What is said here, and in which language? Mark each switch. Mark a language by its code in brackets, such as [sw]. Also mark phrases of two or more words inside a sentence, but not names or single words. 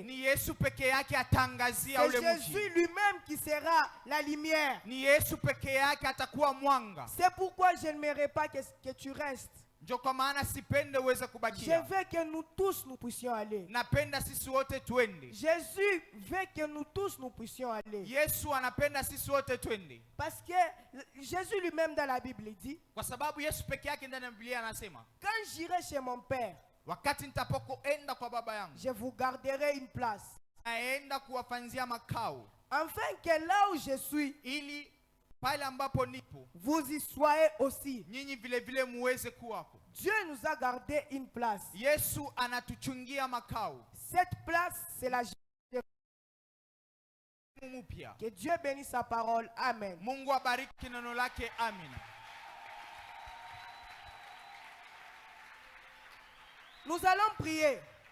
[sw] Ni Yesu peke yake atangazia [fr] C'est [sw] ule Jésus mji. [fr] lui-même qui sera la lumière. [sw] Ni Yesu peke yake atakuwa mwanga. [fr] C'est pourquoi je n'aimerais pas que tu restes. [sw] Ndio kwa maana sipende uweze [fr] Je [sw] kubakia. [fr] veux que nous tous nous puissions aller. [sw] Napenda sisi wote twende. [fr] Jésus veut que nous tous nous puissions aller. [sw] Yesu anapenda sisi wote twende. [fr] Parce que Jésus lui-même dans la Bible dit, [sw] Kwa sababu Yesu peke yake ndani ya Biblia anasema, [fr] quand j'irai chez mon Père, [sw] wakati nitapokoenda kwa baba yangu, [fr] je vous garderai une place. [sw] naenda kuwafanzia makao, [fr] Afin que là où je suis, [sw] ili pale ambapo nipo [fr] vous y soyez aussi. [sw] nyinyi vile vile muweze kuwako. [fr] Dieu nous a gardé une place. [sw] Yesu anatuchungia makao [fr] Cette place, c'est la [sw] mpya. [fr] Que Dieu bénisse sa parole. Amen. [sw] Mungu abariki neno lake. Amina. [fr] Nous allons prier.